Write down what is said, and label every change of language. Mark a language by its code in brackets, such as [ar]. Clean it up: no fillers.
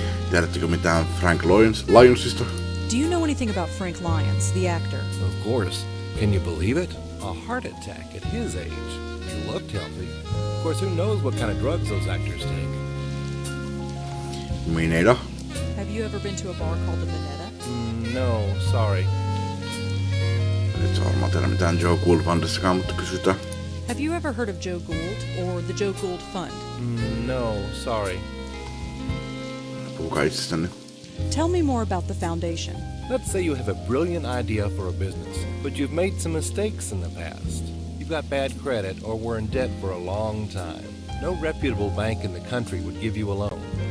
[fi] Tiedättekö mitään Frank Lyonsista? [en] Do you know anything about Frank Lyons, the actor? Of course. Can you believe it? A heart attack at his age. He looked healthy. Of course, who knows what kind of drugs those actors take? Mineda. Have you ever been to a bar called the Minetta? No, sorry. [fi] Et saa varmaan tehdä mitään Joe Gould Fundissakaan, mutta kysytään. [en] Have you ever heard of Joe Gould or the Joe Gould Fund? No, sorry. [fi] Puhukaa itsestänne. [en] Tell me more about the foundation. Let's say you have a brilliant idea for a business, but you've made some mistakes in the past. You've got bad credit or were in debt for a long time. No reputable bank in the country would give you a loan.